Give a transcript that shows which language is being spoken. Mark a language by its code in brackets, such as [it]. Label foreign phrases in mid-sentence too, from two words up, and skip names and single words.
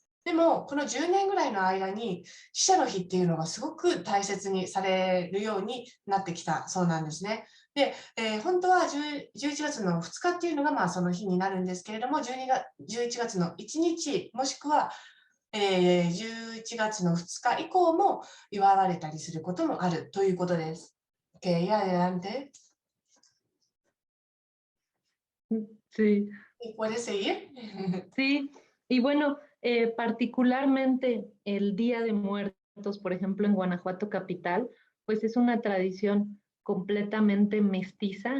[ja] でも、この10年ぐらいの間に死者の日っていうのがすごく大切にされるようになってきたそうなんですね。で、本当は11月の2日っていうのがまあその日になるんですけれども、11月の1日、もしくは、11月の2日以降も祝われたりすることもあるということです。 [es] Okay, y adelante. Sí. ¿Puedes seguir? Sí, y bueno, particularmente el Día de Muertos, por ejemplo, en Guanajuato capital, pues es una tradición completamente mestiza.